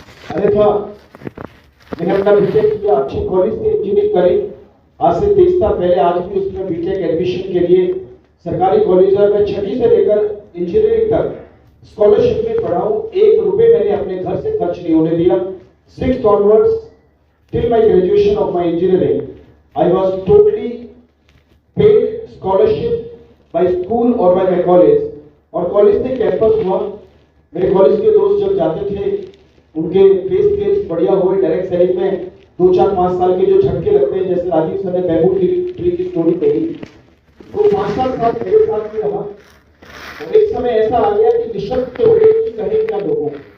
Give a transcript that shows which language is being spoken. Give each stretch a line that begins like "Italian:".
Hindi: अरे था मैंने अपना बीटेक किया, अच्छी कॉलेज से इंजीनियरिंग करी, आज से 23 साल पहले। आज भी उसमें बीटेक एडमिशन के लिए सरकारी कॉलेज में 6वीं से लेकर इंजीनियरिंग तक स्कॉलरशिप में पढ़ा हूं। 1 रुपए मैंने अपने घर से खर्च नहीं होने दिया।
English: 6th onwards till my graduation of my engineering, I was totally paid scholarship by school or by my college।
Hindi: और कॉलेज से कैंपस हुआ, मेरे कॉलेज के दोस्त जब जाते थे, उनके पे स्केल्स बढ़िया हुए डायरेक्ट सेलिंग में, 2 4 5 साल के जो झटके लगते हैं, जैसे राजीव सर ने बैम्बू ट्री की स्टोरी कही, तो 5 7 साल मेरे साथ भी रहा। और एक समय ऐसा आ गया कि निशब्द हो गए कि कहे क्या लोगों को।